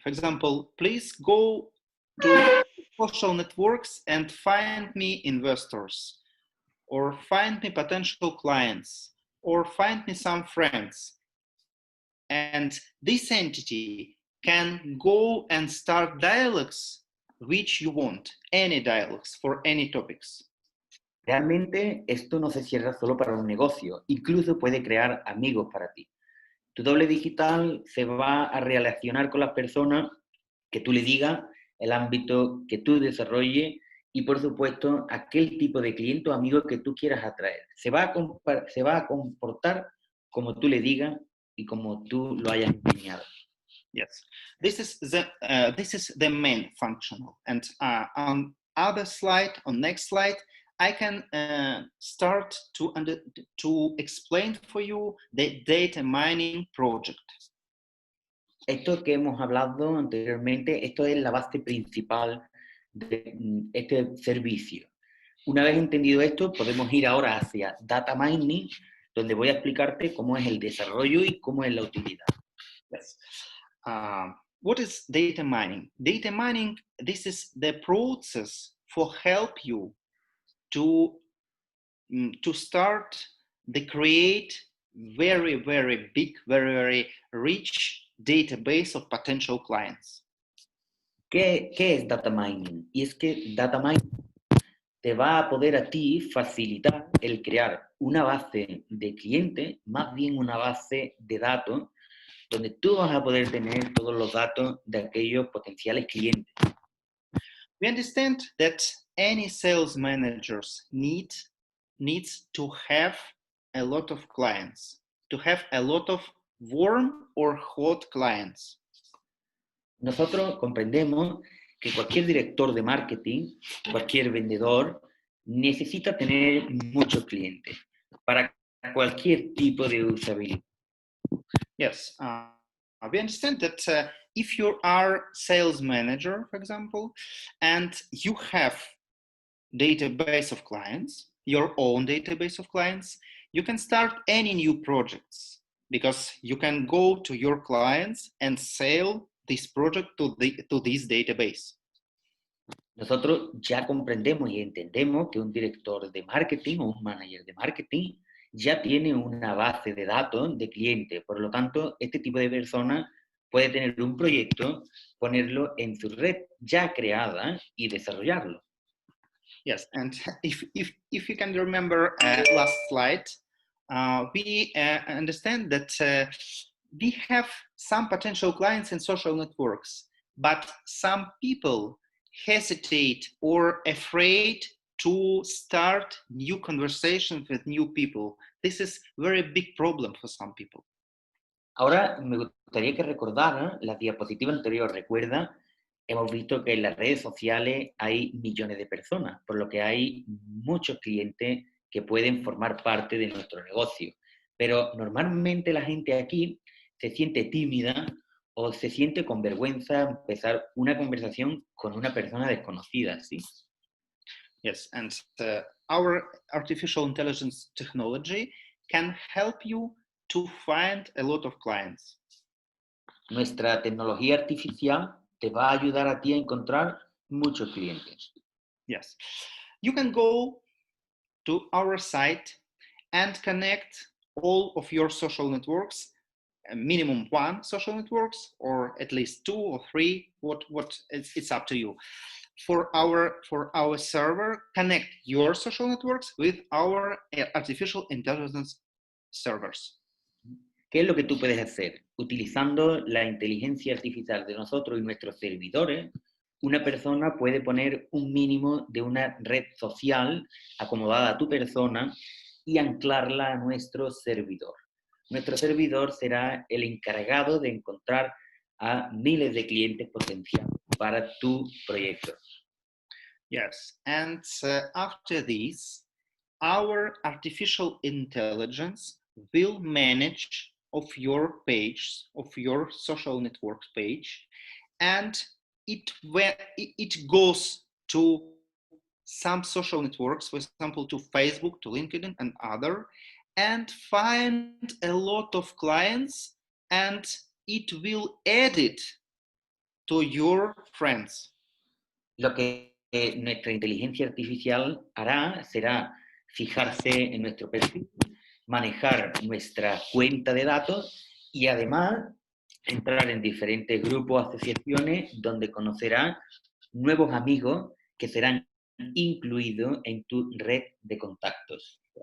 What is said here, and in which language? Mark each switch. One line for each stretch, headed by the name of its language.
English: For example, please go to social networks and find me investors, or find me potential clients, or find me some friends. And this entity can go and start dialogues which you want, any dialogues for any topics.
Spanish: Realmente esto no se cierra solo para un negocio, incluso puede crear amigos para ti. Tu doble digital se va a relacionar con las personas que tú le digas, el ámbito que tú desarrolles y, por supuesto, aquel tipo de cliente o amigo que tú quieras atraer. Se va a comportar como tú le digas y como tú lo hayas enseñado.
English: Yes, this is the main functional. And on other slide, on next slide, I can start to explain for you the data mining project.
Spanish: Esto que hemos hablado anteriormente, esto es la base principal de este servicio. Una vez entendido esto, podemos ir ahora hacia data mining, donde voy a explicarte cómo es el desarrollo y cómo es la utilidad.
English: Yes. What is data mining? Data mining, this is the process for help you to to start the create very, very big, very, very rich database of potential clients.
Spanish: ¿Qué es data mining? Y es que data mining te va a poder a ti facilitar el crear una base de clientes, más bien una base de datos, donde tú vas a poder tener todos los datos de aquellos potenciales clientes.
English: We understand that any sales managers needs to have a lot of clients, to have a lot of warm or hot clients.
Spanish: Nosotros comprendemos que cualquier director de marketing, cualquier vendedor, necesita tener muchos clientes para cualquier tipo de usabilidad.
English: Yes, we understand that if you are sales manager, for example, and you have database of clients, your own database of clients, you can start any new projects because you can go to your clients and sell this project to this database.
Spanish: Nosotros ya comprendemos y entendemos que un director de marketing o un manager de marketing ya tiene una base de datos de clientes. Por lo tanto, este tipo de persona puede tener un proyecto, ponerlo en su red ya creada y desarrollarlo.
English: Yes, and if you can remember last slide, we understand that we have some potential clients in social networks, but some people hesitate or afraid to start new conversations with new people. This is a very big problem for some people.
Spanish: Ahora me gustaría que recordaran la diapositiva anterior. Recuerda, hemos visto que en las redes sociales hay millones de personas, por lo que hay muchos clientes que pueden formar parte de nuestro negocio. Pero normalmente la gente aquí se siente tímida o se siente con vergüenza empezar una conversación con una persona desconocida, ¿sí?
English: Yes, and our artificial intelligence technology can help you to find a lot of clients.
Spanish: Nuestra tecnología artificial te va a ayudar a ti a encontrar muchos clientes.
English: Yes, you can go to our site and connect all of your social networks, minimum one social networks, or at least 2 or 3. It's up to you. For our server, connect your social networks with our artificial intelligence servers.
Spanish: ¿Qué es lo que tú puedes hacer? Utilizando la inteligencia artificial de nosotros y nuestros servidores, una persona puede poner un mínimo de una red social acomodada a tu persona y anclarla a nuestro servidor. Nuestro servidor será el encargado de encontrar a miles de clientes potenciales para tu proyecto.
English: Yes, and after this, our artificial intelligence will manage of your page, of your social network page, and it goes to some social networks, for example, to Facebook, to LinkedIn, and other, and find a lot of clients, and it will add it to your friends.
Spanish: Lo que nuestra inteligencia artificial hará será fijarse en nuestro perfil, manejar nuestra cuenta de datos y además entrar en diferentes grupos, asociaciones, donde conocerá nuevos amigos que serán incluidos en tu red de contactos.